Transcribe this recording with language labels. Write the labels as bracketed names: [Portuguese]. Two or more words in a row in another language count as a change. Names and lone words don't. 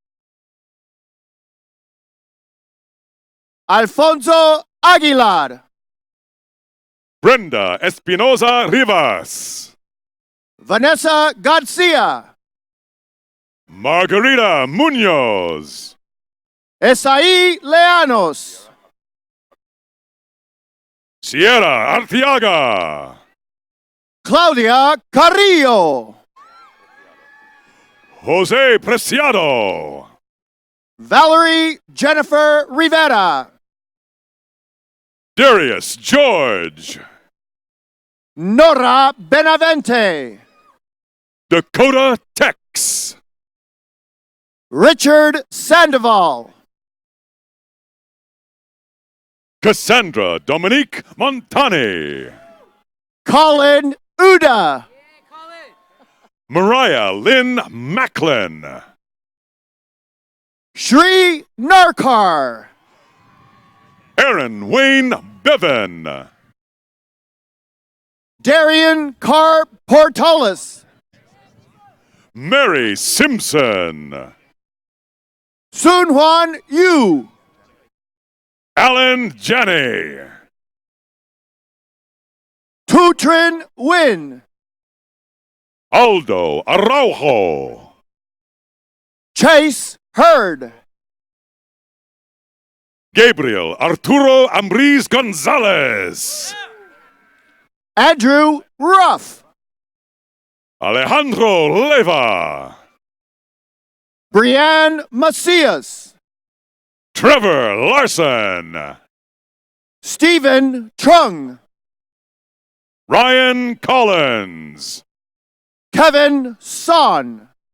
[English] Alfonso Aguilar. Brenda Espinoza Rivas, Vanessa Garcia. Margarita Munoz, Esai Leanos. Sierra Arteaga, Claudia Carrillo. Jose Preciado, Valerie Jennifer Rivera. Darius George, Nora Benavente. Dakota Tex, Richard Sandoval. Cassandra Dominique Montani, Colin Uda. Mariah Lynn Macklin, Shri Narkar. Aaron Wayne Bevan, Darian Carr Portolis. Mary Simpson, Sun Juan Yu. Alan Janney, Tutrin Win. Aldo Araujo, Chase Hurd. Gabriel Arturo Ambriz Gonzalez, Andrew Ruff. Alejandro Leva, Brianne Macias. Trevor Larson, Stephen Trung. Ryan Collins, Kevin Son.